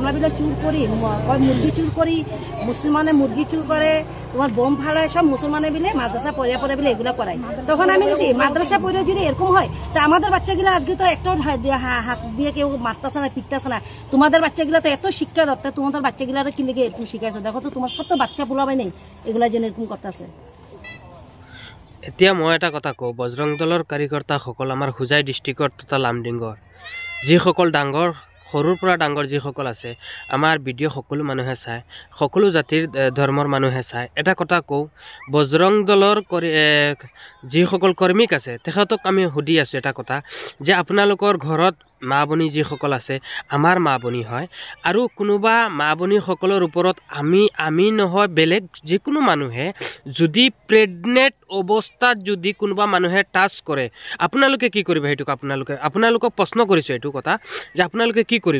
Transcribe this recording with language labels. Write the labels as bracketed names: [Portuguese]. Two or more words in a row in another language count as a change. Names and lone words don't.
[Bangla] আমরা বিলে চুর করি, মুরগি চুর করি, মুসলমানে মুরগি চুর করে, তোমার বোম ফাড়ায়, সব মুসলমানে বিলে মাদ্রাসা পড়ে বিলে এগুলো করায়। তখন আমি বলছি মাদ্রাসা পড়ে যদি এরকম হয় তা আমাদের বাচ্চাগুলো আজকে তো একটা হাত দিয়ে কেউ মারতেছে না, পিটতেছে না। তোমাদের বাচ্চাগুলো তো এত শিক্ষা দরকার, তোমাদের বাচ্চাগুলো কি লেগে এরকম শিখাইছো? দেখো তো তোমার সব বাচ্চা পোলাবে নেই, এগুলা যেন এরকম করতেছে। [Assamese] এতিয়া মই এটা কথা কওঁ, বজৰং দলৰ কাৰিকৰ্তাসকল আমাৰ হোজাই ডিষ্ট্ৰিক্টৰ তথা লামডিঙৰ যিসকল ডাঙৰ সৰুৰ পৰা ডাঙৰ যিসকল আছে, আমাৰ ভিডিঅ' সকলো মানুহে চায়, সকলো জাতিৰ ধৰ্মৰ মানুহে চায়। এটা কথা কওঁ, বজৰং দলৰ যিসকল কৰ্মীক আছে তেখেতক আমি সুধি আছোঁ এটা কথা, যে আপোনালোকৰ ঘৰত মা বনি যিসকল আছে আমাৰ মা বনি হয় আৰু কোনোবা মা বনিসকলৰ ওপৰত আমি নহয় বেলেগ যিকোনো মানুহে যদি প্ৰেগনেণ্ট অৱস্থাত যদি কোনোবা মানুহে টাচ কৰে আপোনালোকে কি কৰিব সেইটো আপোনালোকক প্ৰশ্ন কৰিছোঁ এইটো কথা যে আপোনালোকে কি কৰিব